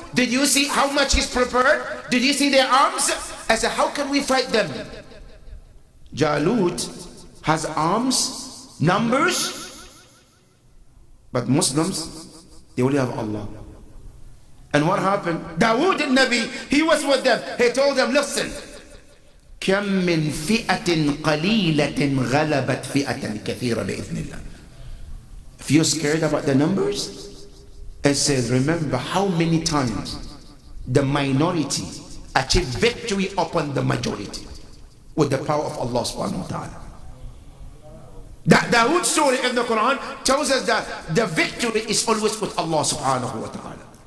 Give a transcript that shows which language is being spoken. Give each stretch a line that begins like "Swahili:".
English: Did you see how much he's prepared? Did you see their arms? I said, how can we fight them? Jalut has arms, numbers, but Muslims, they only have Allah. And what happened? Dawood al-Nabi, he was with them. He told them, listen,
Arabic: كم من فئة قليلة غلبت فئة كثيرة بإذن الله.
English: If you're scared about the numbers, it says, remember how many times the minority achieved victory upon the majority with the power of Allah subhanahu wa ta'ala. That Dawood's story in the Quran tells us that the victory is always with Allah subhanahu wa ta'ala.